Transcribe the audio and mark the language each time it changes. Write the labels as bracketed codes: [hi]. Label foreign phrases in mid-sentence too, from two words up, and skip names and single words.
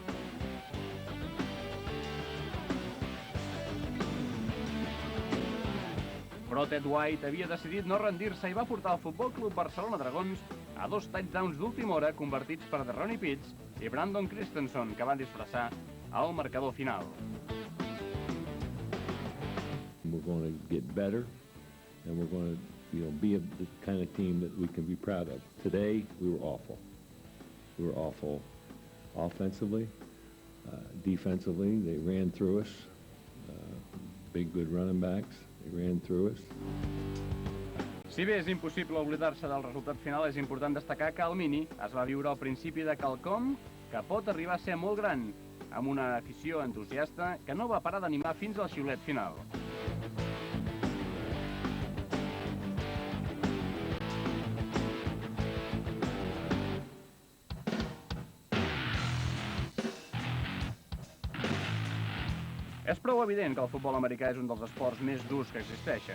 [ca] Però Ted White havia decidit no rendir-se i va portar el Futbol Club Barcelona Dragons a 2 touchdowns d'última hora convertits per Ronnie Pitts i Brandon Christensen, que van disfressar al marcador final. [en] We're going to get better, and we're going to, be the kind of team that we can be proud of. Today, we were awful. We were awful offensively, defensively. They ran through us. Big, good running backs. They ran through us. [ca] Si bé és impossible oblidar-se del resultat final, és important destacar que el Mini es va viure al principi de quelcom que pot arribar a ser molt gran, amb una afició entusiasta que no va parar d'animar fins al xiulet final. És prou evident que el futbol americà és un dels esports més durs que existeixen.